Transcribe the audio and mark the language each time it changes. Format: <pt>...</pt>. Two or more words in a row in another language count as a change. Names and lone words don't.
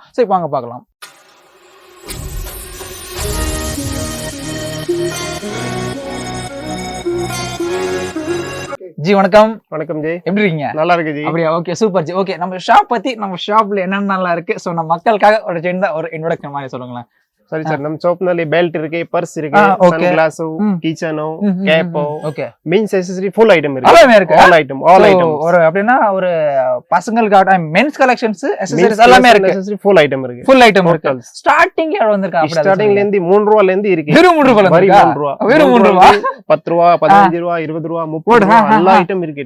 <ta>ஸோ இப்போ வாங்க பார்க்கலாம். ஜி வணக்கம். வணக்கம் ஜி, எப்படி இருக்கீங்க? நல்லா இருக்கு ஜி. அப்படியா,</ta> <en>okay super</en> <ta>ஜி. ஓகே நம்ம ஷாப் பத்தி நம்ம ஷாப்ல என்னென்ன நல்லா இருக்கு ஸோ நம்ம மக்களுக்காக ஒரு சின்ன ஒரு இன்ட்ரோடக்ஷன் மாதிரி சொல்லுங்களேன்.</ta> <kn>ಸರಿ ಸರ್ ನಮ್ಮ ಶಾಪ್ ನಲ್ಲಿ ಬೆಲ್ಟ್ ಇರುತ್ತೆ ಪರ್ಸ್ ಇರುತ್ತೆ</kn> <en>sun glass kitchen cap</en> <ta>ஓகே</ta> <en>means accessory full item இருக்கு.</en> <ta>எல்லாமே இருக்கு.</ta> <en>all item</en> <ta>ஒரு அப்படினா ஒரு பசங்களுக்கு</ta> <en>mens collections accessories</en> <ta>எல்லாமே இருக்கு.</ta> <en>accessory full item இருக்கு. full item</en> <ta>இருக்கு. ஸ்டார்டிங் எவ்வளவு வந்திருக்கு? அப்படி ஸ்டார்டிங்ல இருந்து 3 ரூபாயில இருந்து இருக்கு. வெறும் 3 ரூபாயில வெறும் 3 ரூபாய். வெறும் 3 ரூபாய் 10 ரூபாய் 15 ரூபாய் 20 ரூபாய் 30 ரூபாய் எல்லா ஐட்டம் இருக்கு.</ta>